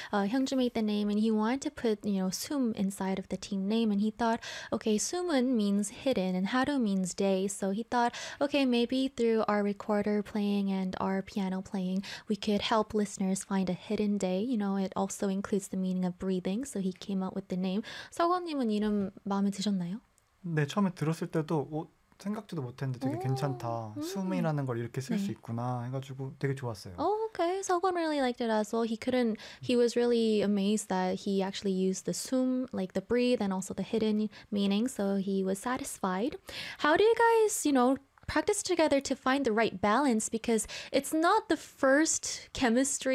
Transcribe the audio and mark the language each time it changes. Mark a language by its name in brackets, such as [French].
[English] Hyungju made the name and he wanted to put, you know, 숨 inside of the team name. And he thought, okay, 숨은 means hidden and 하루 means day. So he thought, okay, maybe through our recorder playing and our piano playing, we could help listeners find a hidden day. You know, it also includes the meaning of breathing. So he came up with the name. [Korean] 서건님은 이름 마음에 드셨나요? 네, 처음에 들었을 때도 생각지도 못했는데 되게 괜찮다. 숨이라는 걸 이렇게 쓸 수 네. 있구나 해가지고 되게 좋았어요. [English] Oh, okay. Seogwon really liked it as well. He was really amazed that he actually used the 숨, like the breathe and also the hidden meaning. So he was satisfied. How do you guys, you know, practice together to find the right balance? Because it's not the first chemistry